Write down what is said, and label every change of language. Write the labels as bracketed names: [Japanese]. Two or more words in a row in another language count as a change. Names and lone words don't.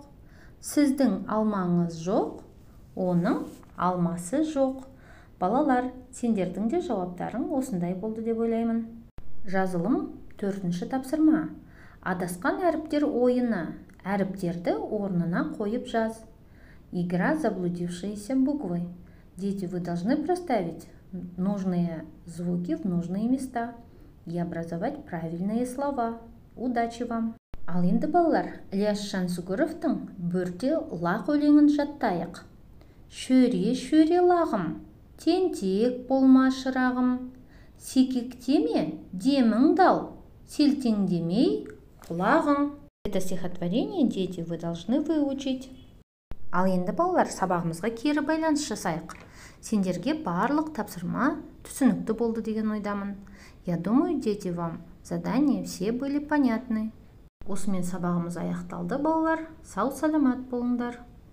[Kazakh] Сіздің алмаңыз жоқ. Оның алмасы жоқ. Балалар, сендердің де жауаптарың осындай болды деп ойлаймын. Жазылым төртінші тапсырма. Адасқан әріптер ойыны. Әріптерді орнына қойып жаз. [Russian] Игра заблудившиеся буквы. Дети, вы должны проставить нужные звуки в нужные места и образовать правильные слова. Удачи вам! [Kazakh] Ал енді балалар, Ілияс Жансүгіровтің «Бөрте лақ» өлеңін жаттайық. Шөре-шөре лағым, тентек болма шырағым, Секектеме, демің дал, селтеңдемей құлағың. [Russian] Это стихотворение, дети, вы должны выучить. [Kazakh] Ал енді балалар, сабағымызға кері байланыс жасайық. Сендерге барлық тапсырма түсінікті болды деген ойдамын. [Russian] Я думаю, дети, вам задания все были понятны. [Kazakh] Осымен сабағымыз аяқталды, балалар. Сау саламат болыңдар.